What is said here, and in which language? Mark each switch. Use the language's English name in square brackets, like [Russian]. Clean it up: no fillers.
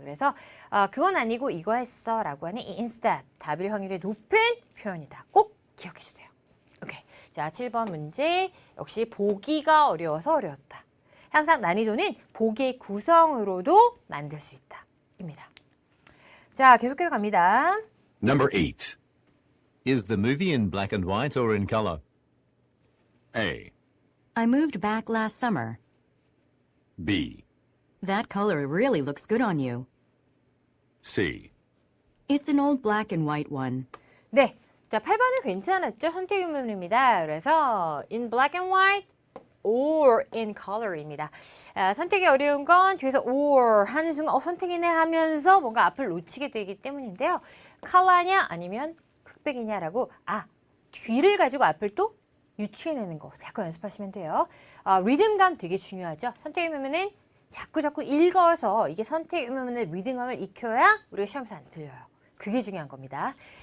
[Korean] 그래서 그건 아니고 이거 했어 라고 하는 이 instead 답일 확률이 높은 표현이다. 꼭 기억해 주세요. 오케이. 자, 7번 문제 역시 보기가 어려워서 어려웠다. 항상 난이도는 보기의 구성으로도 만들 수 있다. 입니다. 자, 계속해서 갑니다. [English] Number 8. Is the movie in black and white or in color? A. I moved back last summer. B. That color really looks good on you. C. It's an old black and white one. [Korean] 네. 자, 8번은 괜찮았죠? 선택 의문입니다. 그래서 [English] in black and white or in color입니다. [Korean] 선택이 어려운 건 뒤에서 or 하는 순간 선택이네 하면서 뭔가 앞을 놓치게 되기 때문인데요. 컬러냐 아니면 흑백이냐라고 뒤를 가지고 앞을 또 유추해내는 거 자꾸 연습하시면 돼요. 리듬감 되게 중요하죠. 선택 의문은 자꾸 읽어서 이게 선택 의문의 리듬감을 익혀야 우리가 시험에서 안 틀려요. 그게 중요한 겁니다.